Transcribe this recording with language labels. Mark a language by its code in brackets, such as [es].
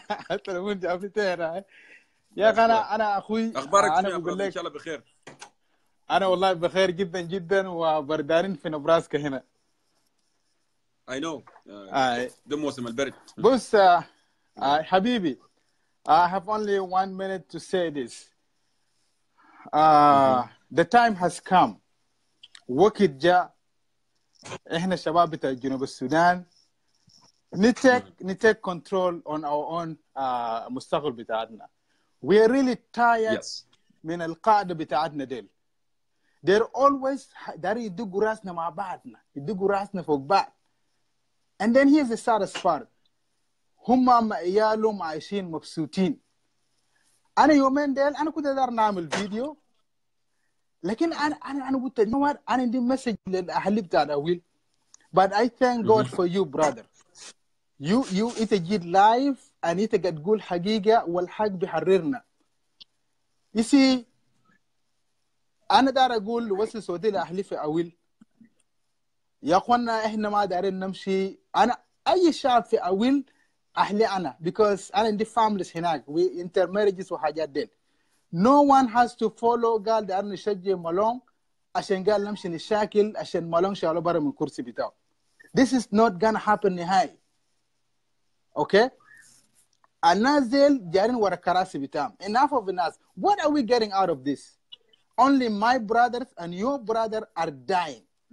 [ar] التليفون جابك يا أخي أنا أخوي. أخبارك أنا بقول لك إن شاء الله بخير. أنا والله بخير جدا جدا وبردانين في نبراسكا هنا. [en] I know. [ar] ده موسم البرد. بص حبيبي, [en] I have only 1 minute to say this. The time has come. [ar] وقت جاء إحنا شباب بتاع جنوب السودان [en] نتake control on our own [ar] مستقبل بتاعتنا. [en] We are really tired [ar] من القاعدة بتاعتنا ديل. [en] They're always [ar] داري يدقوا راسنا مع بعضنا, يدقوا راسنا فوق بعض. [en] And then here's the saddest part. [ar] هم مع عيالهم عايشين مبسوطين. أنا يومين ديل أنا كنت دار نعمل فيديو, لكن أنا قلت أنا عندي مسج للأهل بتاع أويل. [en] But I thank God for you, brother. [ar] You إنت جيت [en] live and [ar] إنت قد تقول حقيقة والحق بيحررنا. [en] You see, [ar] أنا دار أقول وصل صوتي لأهلي في أويل. يا أخوانا إحنا ما دارين نمشي. أنا أي شعب في أويل أهلي أنا, because أنا عندي families هناك. [en] We intermarriages [ar] وحاجات ديل. [en] No one has to follow [ar] قال دارنا نشجع مالون عشان قال نمشي نشاكل عشان مالون شالوا برا من كرسي بتاعه. [en] This is not gonna happen نهائي. [ar] Okay? الناس ديل جارين ورا كراسي بتاعهم. [en] Enough of الناس. What are we getting out of this? Only my brothers and your brother are dying.